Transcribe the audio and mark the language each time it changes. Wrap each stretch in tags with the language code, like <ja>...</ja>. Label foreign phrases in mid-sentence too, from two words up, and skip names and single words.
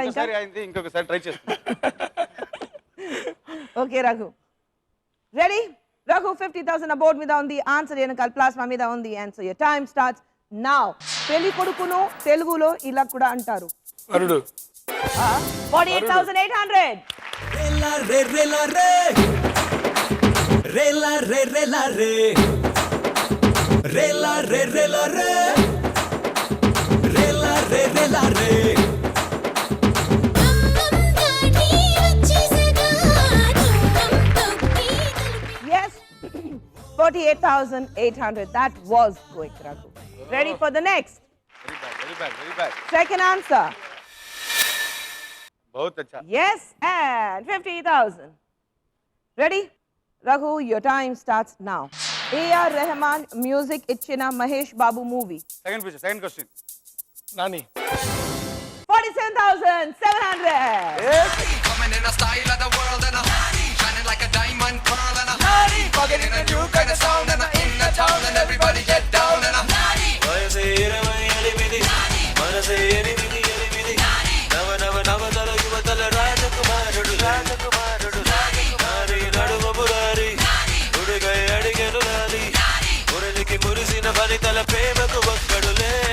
<te>ఒకసారి అయింది, ఇంకొకసారి ట్రై చేస్తాను. ఓకే రఘు రెడీ? రఘు 50,000 ఆ బోర్డు మీద ఉంది. ఆన్సర్ వెనకాల ప్లాస్మా మీద ఉంది.</te> <en>Answer your time starts now.</en> <te>పెళ్లి కొడుకును తెలుగులో ఇలా కూడా అంటారు. వరుడు. 48,800. रेला रे रेला रे रेला रे रेला रे रेला रे रेला रे रेला रे रेला रे</te> <en>Yes, 48,800. That was quick, Raghu. Ready for the next? Very bad, very bad. Second answer.</en> <hi>बहुत अच्छा.</hi> <en>Yes, and 50,000. Ready? Raghu, your time starts now. A.R.</en> <te>Rahman music ichina Mahesh Babu movie.</te> <en>Second question.</en> <te>నాని. 47,700.</te> <en>Coming in a style of the world and a shining like a diamond pearl and a bugging in a new kind of sound and a in the town and everybody get down and a</en> <te>వయసే 28 మనసే 8 నవ నవ నవతల యువతల రాజకుమారుడు నారి నడుమ మురారి ఉడుగై అడిగెను నాని మురళికి మురిసిన ఫలితల ప్రేమకు ఒక్కడులే</te>